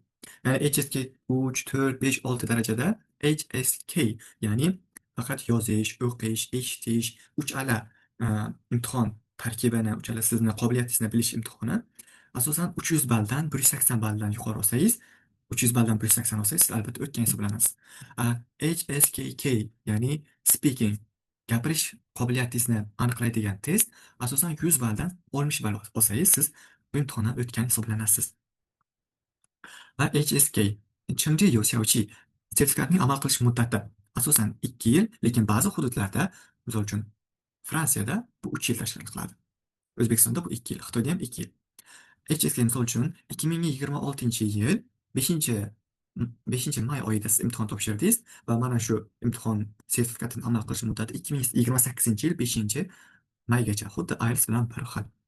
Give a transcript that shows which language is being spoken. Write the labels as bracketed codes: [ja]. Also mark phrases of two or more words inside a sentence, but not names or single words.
[uz] Ya'ni HSK 3, 4, 5, 6 darajada HSK, ya'ni faqat yozish, o'qish, eshitish, 3 ala imtihon tarkibini, 3 ala sizni qobiliyatingizni bilish imtihoni asosan 300 balldan 180 balldan yuqori olsangiz, 300 balldan 180 olsangiz, siz albatta o'tgan hisoblanasiz. HSKK, ya'ni speaking, gapirish qobiliyatingizni aniqlaydigan test asosan 100 balldan 60 ball olsangiz, siz bu imtihondan o'tgan hisoblanasiz. Va HSK, [zh] 成绩有效期 [uz] sertifikatning amal qilish muddati asosan 2 yil, lekin ba'zi hududlarda, misol uchun Fransiyada bu 3 yil tashkil qiladi. O'zbekistonda bu 2 yil, Xitoyda ham 2 yil. HSK misol uchun 2026-yil 5 may oyida siz imtihon topshirdingiz va mana shu imtihon sertifikatini amal qilish muddati 2028-yil 5-maygacha, xuddi IELTS bilan bir xil.